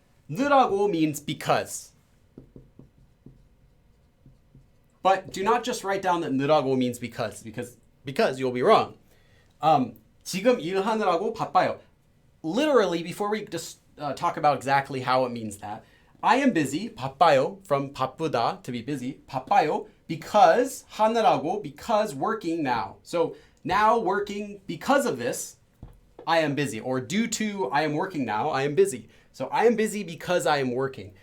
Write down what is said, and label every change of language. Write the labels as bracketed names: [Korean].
[English] 느라고 means because. But do not just write down that 느라고 means because you'll be wrong. [Korean] 지금 일하느라고 바빠요. [English] Literally, before we just talk about exactly how it means that, I am busy, 바빠요, from 바쁘다, to be busy, 바빠요, because, 하느라고, because working now. So now working because of this, I am busy. Or due to I am working now, I am busy. So I am busy because I am working.